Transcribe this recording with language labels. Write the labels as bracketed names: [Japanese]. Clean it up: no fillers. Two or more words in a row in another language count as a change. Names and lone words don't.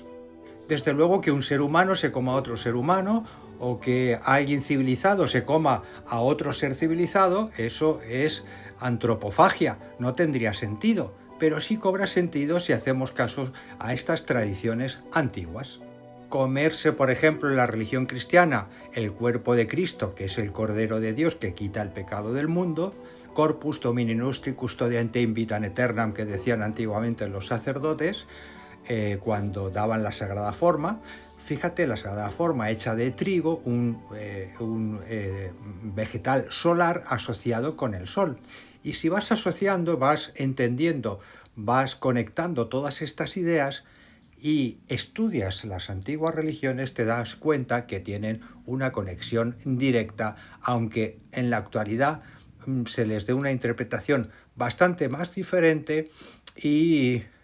[Spanish] Desde luego que un ser humano se coma a otro ser humano o que alguien civilizado se coma a otro ser civilizado, eso es antropofagia, no tendría sentido, pero sí cobra sentido si hacemos caso a estas tradiciones antiguas. Comerse, por ejemplo, en la religión cristiana, el cuerpo de Cristo, que es el Cordero de Dios que quita el pecado del mundo, [Latin] corpus domini nostri custodiante in vitam aeternam, [Spanish] que decían antiguamente los sacerdotes, cuando daban la Sagrada Forma. Fíjate, la Sagrada Forma hecha de trigo, un vegetal solar asociado con el sol. Y si vas asociando, vas entendiendo, vas conectando todas estas ideas y estudias las antiguas religiones, te das cuenta que tienen una conexión directa, aunque en la actualidad se les dé una interpretación bastante más diferente y